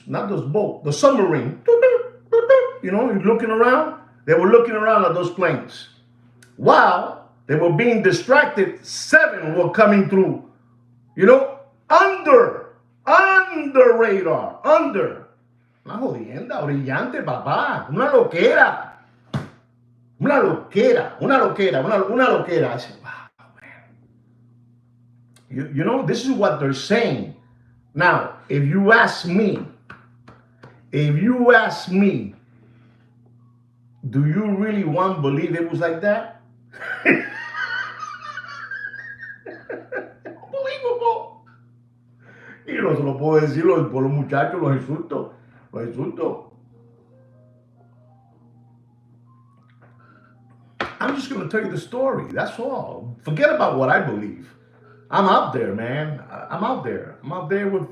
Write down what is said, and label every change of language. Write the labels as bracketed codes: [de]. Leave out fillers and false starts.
[en] Not those boats, the submarine. You're looking around. They were looking around at those planes. While they were being distracted, 7 were coming through, under radar, under. [es] Una jodienda, brillante, papá. Una loquera. [en] I said, wow, man. This is what they're saying. Now, if you ask me, do you really want to believe it was like that? Unbelievable. [es] Y no se lo puedo decir por los muchachos, los insulto. [en] I'm just going to tell you the story. That's all. Forget about what I believe. I'm out there, man. I'm out there. I'm out there.